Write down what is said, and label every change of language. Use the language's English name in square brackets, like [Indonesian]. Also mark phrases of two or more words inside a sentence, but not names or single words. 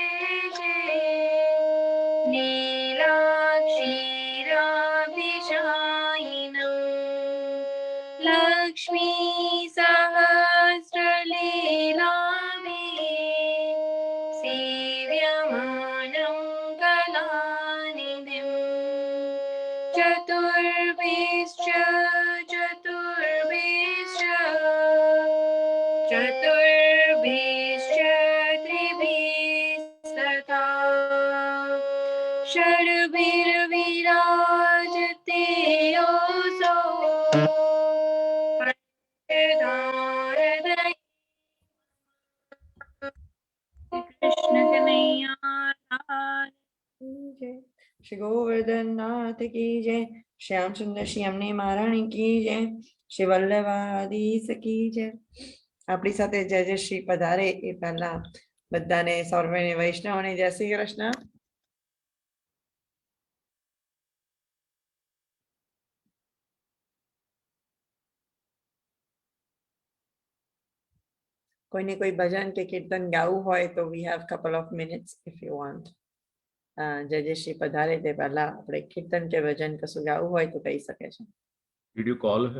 [Sanskrit] नीलाक्षीराभिषायिनम् लक्ष्मी सहस्रलीलाभिः सेव्यमानं कलानिधिम् चतुर्भिश्च चतुर्भिश्च चतुर्भिश्च त्रिभिस्तथा षड्भिर्विराजते योऽसौ पंचधारदयि कृष्ण कन्हैया लाल [Hindi] जय। श्री गोवर्धन नाथ की जय। श्याम सुंदर श्री अम्ने महाराणी की जय। श्री વલ્લભાધીશ की जय। [Gujarati] આપણી સાથે જય જય શ્રી પધારે એ પહેલા બધાને સૌરભને વૈષ્ણવને જય શ્રી કૃષ્ણ। કોઈને કોઈ ભજન કે કીર્તન ગાવું હોય તો [English] we have couple of minutes if you want। [Gujarati] જય જય શ્રી પધારે તે પહેલા આપણે કીર્તન કે ભજન કશું ગાવું હોય તો કહી શકે છે। [English] Did you call her?